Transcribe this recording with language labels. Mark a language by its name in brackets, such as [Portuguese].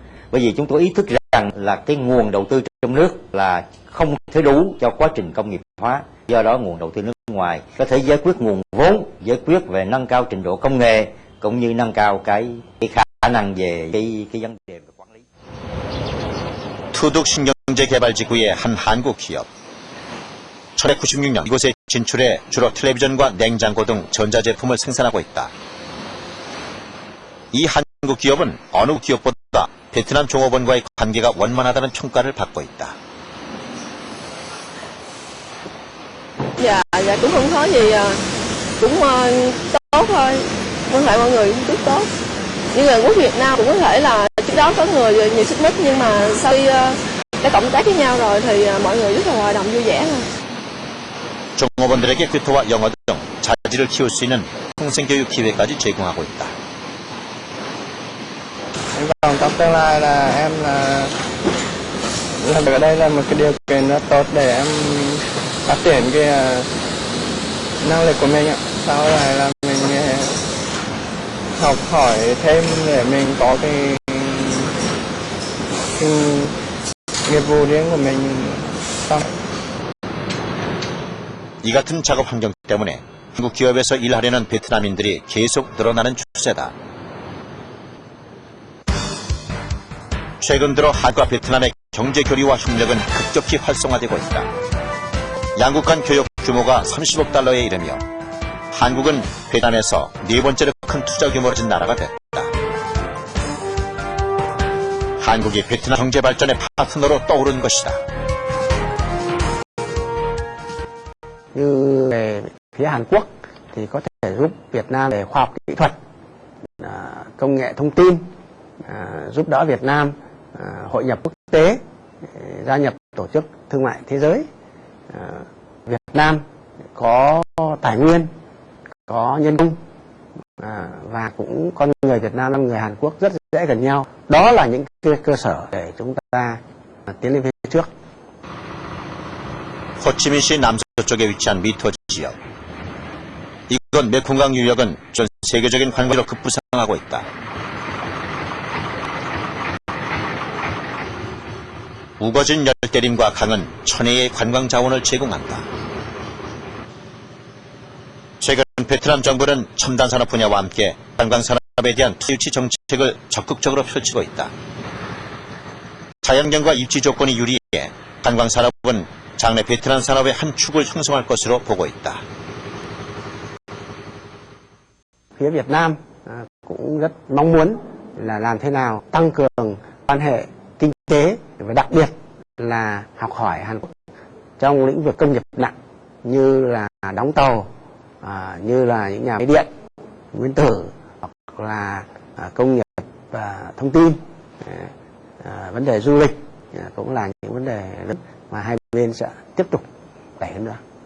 [Vietnamese] Bởi vì chúng tôi ý thức rằng là cái nguồn đầu tư trong nước là không thể đủ cho quá trình công nghiệp hóa. Do đó nguồn đầu tư nước ngoài có thể giải quyết nguồn vốn, giải quyết về nâng cao trình độ công nghệ cũng như nâng cao cái khả năng về cái vấn đề về quản lý. [Korean] 투둑 신경제 개발 직구의 한 한국 기업. 1996년 이곳에 진출해 주로 텔레비전과 냉장고 등 전자제품을 생산하고 있다. 이 한국 기업은 어느 기업보다 베트남 종업원과의 관계가 원만하다는 평가를 받고 있다. [Vietnamese] Dạ cũng không có gì cũng tốt thôi, quan hệ mọi người cũng tốt. Nhưng mà quốc Việt Nam cũng có thể là trước đó có người nhiều xích mích, nhưng mà sau khi đã cộng tác với nhau rồi thì mọi người rất là hòa đồng vui vẻ thôi. [Korean] 종업원들에게 궤토와 영어 등 자질을 키울 수 있는 평생교육 기회까지 제공하고 있다. [Vietnamese] Còn trong tương lai là em làm việc ở đây là một cái điều kiện rất tốt để em phát triển cái năng lực của mình ạ. Sau này là mình học hỏi thêm để mình có cái nghiệp vụ riêng của mình sau. [Korean] 이 같은 작업 환경 때문에 한국 기업에서 일하려는 베트남인들이 계속 늘어나는 추세다. 최근 들어 한국과 베트남의 경제 교류와 협력은 급격히 활성화되고 있다. 양국 간 교역 규모가 30억 달러에 이르며 한국은 베트남에서 네 번째로 큰 투자 규모를 가진 나라가 됐다. 한국이 베트남 경제 발전의 파트너로 떠오른 것이다. [Vietnamese] Như về phía Hàn Quốc thì có thể giúp Việt Nam về khoa học kỹ thuật, công nghệ thông tin, giúp đỡ Việt Nam hội nhập quốc tế, gia nhập tổ chức thương mại thế giới. Việt Nam có tài nguyên, có nhân công và cũng con người Việt Nam và người Hàn Quốc rất dễ gần nhau. Đó là những cơ sở để chúng ta tiến lên phía trước. [Korean] 호치민시 남서쪽에 위치한 미토 지역. 이곳 메콩강 유역은 전 세계적인 관광지로 급부상하고 있다. 우거진 열대림과 강은 천혜의 관광 자원을 제공한다. 최근 베트남 정부는 첨단 산업 분야와 함께 관광 산업에 대한 투자 유치 정책을 적극적으로 펼치고 있다. 자연경과 입지 조건이 유리해 관광 산업은 장래 베트남 산업의 한 축을 형성할 것으로 보고 있다. [Vietnamese] Phía Việt Nam cũng rất mong muốn là làm thế nào tăng cường quan hệ kinh tế và đặc biệt là học hỏi Hàn Quốc trong lĩnh vực công nghiệp nặng như là đóng tàu, như là những nhà máy điện, nguyên tử hoặc là công nghiệp thông tin, vấn đề du lịch cũng là những vấn đề lớn mà hai bên sẽ tiếp tục đẩy hơn nữa.